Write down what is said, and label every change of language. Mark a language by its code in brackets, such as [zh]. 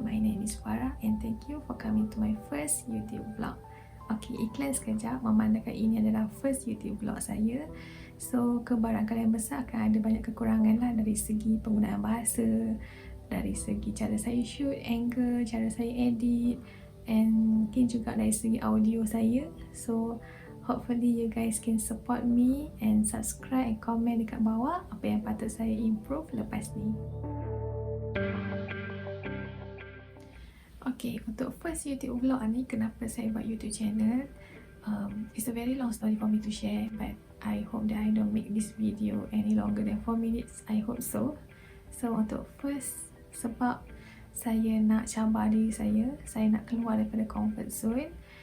[en] My name is Farah and thank you for coming to my first YouTube vlog. [ms] Okay, iklan sekejap memandangkan ini adalah [en] first YouTube vlog [ms] saya. So, kebarangkalian besar akan ada banyak kekurangan lah dari segi penggunaan bahasa, dari segi cara saya shoot, angle, cara saya edit, and mungkin juga dari segi audio saya. [en] So, hopefully you guys can support me and subscribe and comment [ms] dekat bawah apa yang patut saya [en] improve [ms] lepas ni. Okay, untuk [en] first YouTube vlog [ms] ni, kenapa saya buat YouTube channel? [en] It's a very long story for me to share, but I hope that I don't make this video any longer than 4 minutes. I hope so. [ms] So untuk first, sebab saya nak cabar diri saya nak keluar daripada comfort zone.